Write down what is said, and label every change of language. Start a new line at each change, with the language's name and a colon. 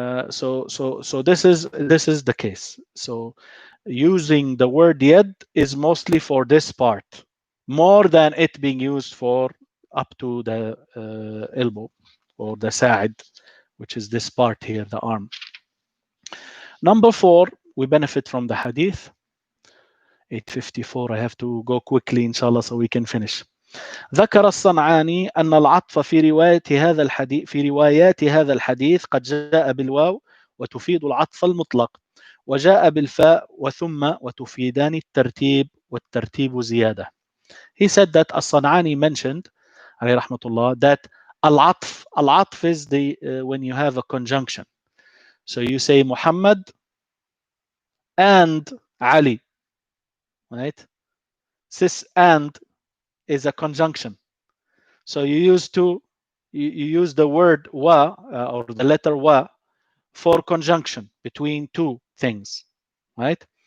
English: So this is the case. So using the word yad is mostly for this part, more than it being used for up to the elbow or the sa'id, which is this part here, the arm. Number 4, we benefit from the hadith. 8:54. I have to go quickly inshallah so we can finish.
Arabic: ذكر الصنعاني أن العطف في روايات هذا الحديث قد جاء بالواو وتفيد العطف المطلق، وجاء بالفاء وثم وتفيدان الترتيب، والترتيب زيادة.
English: He said that الصنعاني mentioned
Arabic: عليه رحمة الله
English: that العطف is the when you have a conjunction. So you say Muhammad and Ali, right? This and is a conjunction. So you use the word wa or the letter wa for conjunction between two things, right?